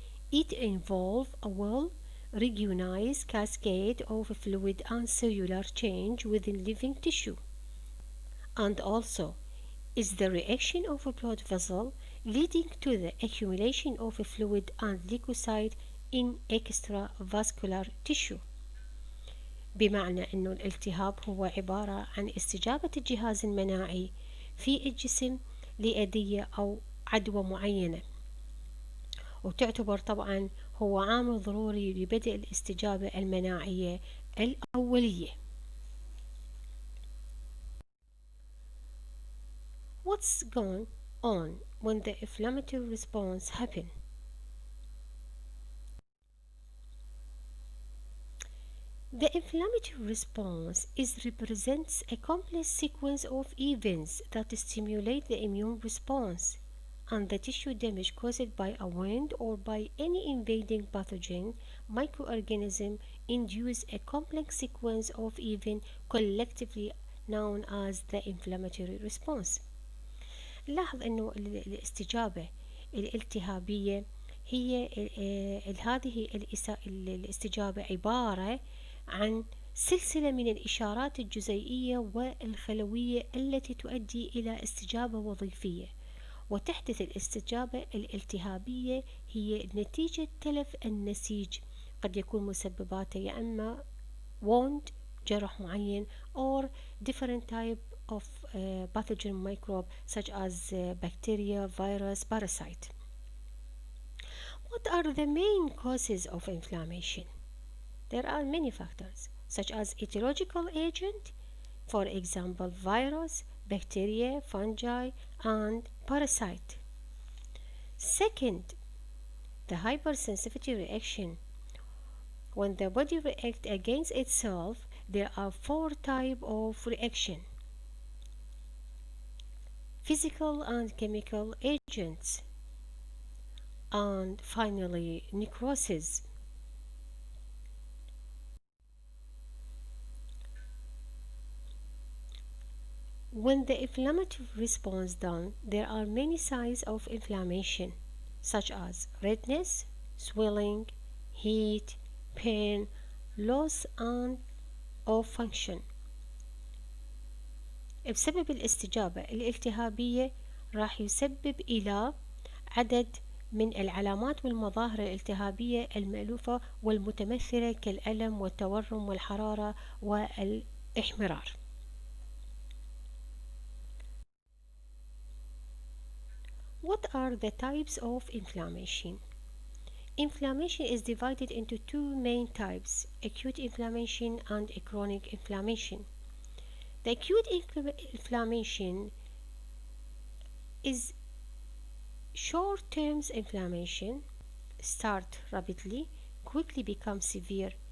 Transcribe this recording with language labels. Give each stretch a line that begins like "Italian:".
English: It involves a well-recognized cascade of fluid and cellular change within living tissue, and also is the reaction of a blood vessel leading to the accumulation of fluid and leukocyte in extravascular tissue.
Arabic: بمعنى أنه الالتهاب هو عبارة عن استجابة الجهاز المناعي في الجسم لأذية أو عدوى معينة، وتعتبر طبعا هو عامل ضروري لبدء الاستجابة المناعية الأولية.
English: What's going on when the inflammatory response happens? The inflammatory response represents a complex sequence of events that stimulate the immune response, and the tissue damage caused by a wound or by any invading pathogen microorganism induce a complex sequence of events collectively known as the inflammatory response.
Arabic: نلاحظ أنه الاستجابة الالتهابية هي هذه الاستجابة عبارة عن سلسلة من الإشارات الجزيئية والخلوية التي تؤدي إلى استجابة وظيفية، وتحدث الاستجابة الالتهابية هي نتيجة تلف النسيج، قد يكون مسبباته يا إما wound جرح معين
English: or different type of pathogen microbe such as bacteria, virus, parasite. What are the main causes of inflammation? There are many factors such as etiological agent, for example virus, bacteria, fungi, and parasite. Second, the hypersensitivity reaction. When the body reacts against itself, there are four types of reaction: physical and chemical agents, and finally necrosis. When the inflammatory response done, there are many signs of inflammation, such as redness, swelling, heat, pain, loss of function.
Arabic: بسبب الاستجابة الالتهابية راح يسبب إلى عدد من العلامات والمظاهر الالتهابية المألوفة والمتمثلة كالألم والتورم والحرارة والإحمرار.
English: What are the types of inflammation? Inflammation is divided into two main types, acute inflammation and chronic inflammation. The acute inflammation is short-term inflammation, start rapidly, quickly become severe.